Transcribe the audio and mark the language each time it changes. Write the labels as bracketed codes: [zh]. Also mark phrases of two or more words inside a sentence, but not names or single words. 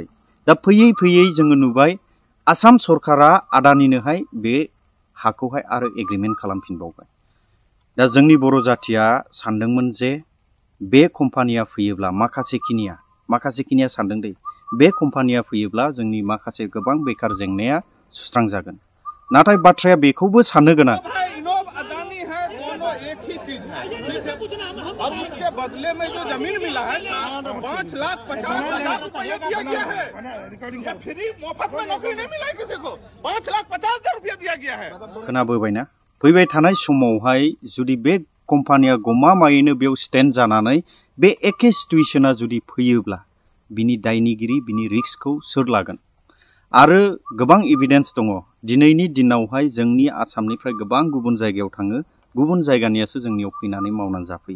[brx] दा फैयै फैयै जोङो नुबाय आसाम सरकारा आदानिनोहाय बे हाखौहाय आरो एग्रिमेन्ट खालामफिनबावबाय। दा जोंनि बर' जाथिया सानदोंमोन जे बे कम्पानिया फैयोब्ला माखासेखिनिया सानदों दे बे कम्पानिया फैयोब्ला जोंनि माखासे गोबां बेकार जेंनाया सुस्रांजागोन। नाथाय बाथ्राया बेखौबो साननो गोनां [hi] एक ही चीज है, ठीक है? और उसके बदले में जो जमीन मिला है 5,50,000 रुपया दिया गया है। फ्री मुफ्त में नौकरी नहीं मिला है किसी को, 5,50,000 रुपया दिया गया है। [brx] खोनाबोबायना फैबाय थानाय समावहाय जुदि बे कम्पानिया गमामायैनो बेयाव स्टेन्ड जानानै बे एखे सिटुएसना जुदि फैयोब्ला बिनि दायनिगिरि बिनि रिस्कखौ सोर लागोन? आरो गोबां एभिडेन्स दङ। दिनैनि दिनावहाय जोंनि आसामनिफ्राय गोबां गुबुन जायगायाव थाङो, गुबुन जायगानियासो जोंनियाव फैनानै मावनानै जाफैयो।